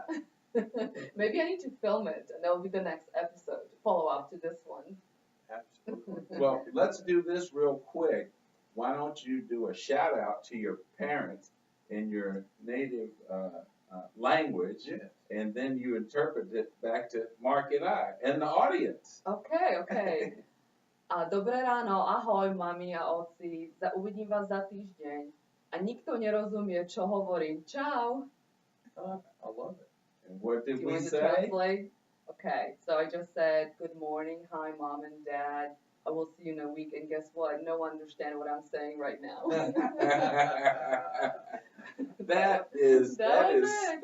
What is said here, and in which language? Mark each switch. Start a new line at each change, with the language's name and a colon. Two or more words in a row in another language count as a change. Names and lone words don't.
English: Maybe I need to film it, and that will be the next episode, follow up to this one. Absolutely. Well, let's do this real quick. Why don't you do a shout out to your parents in your native language, Yes. and then you interpret it back to Mark and I and the audience. Okay.
Slovak: Dobré ráno, ahoj mami a otci, uvidím vás za týždeň a nikto nerozumie, čo hovorím. Čau.
English: I love it. And what Do did you we want to say? translate? Okay, so I just said, good morning, hi, mom and dad. I will see you in a week. And guess what? No one understand what I'm saying right now. That is That was it.